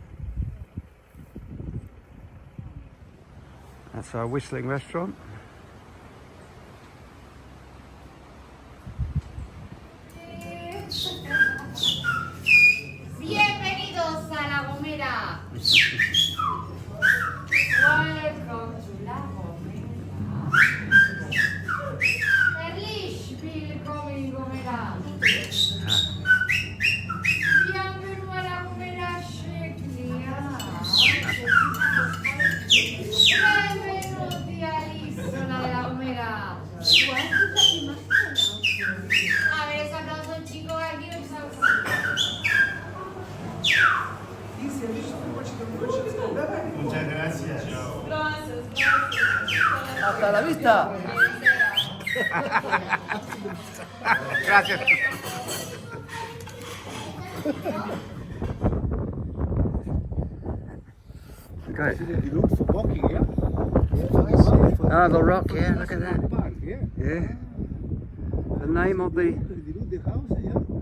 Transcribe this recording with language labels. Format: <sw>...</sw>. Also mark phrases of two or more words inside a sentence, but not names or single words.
<en>That's our whistling restaurant.</en> <es>Bienvenidos a La Gomera.</es> <en>Welcome to La Gomera.</en> <de>Herrlich, willkommen in Gomera.</de> <es>Bienvenido a La Gomera, Sheklia.</es> <it>Benvenuti all'isola della Gomera.</it> <es>A ver, ese aplauso chico aquí, no sabe. Muchas gracias. Hasta la vista. Gracias.</es> <en>Great. You look for walking, yeah? Ah, the rock, yeah, look at that. Park, yeah? Yeah. The name of the... The house, yeah?</en>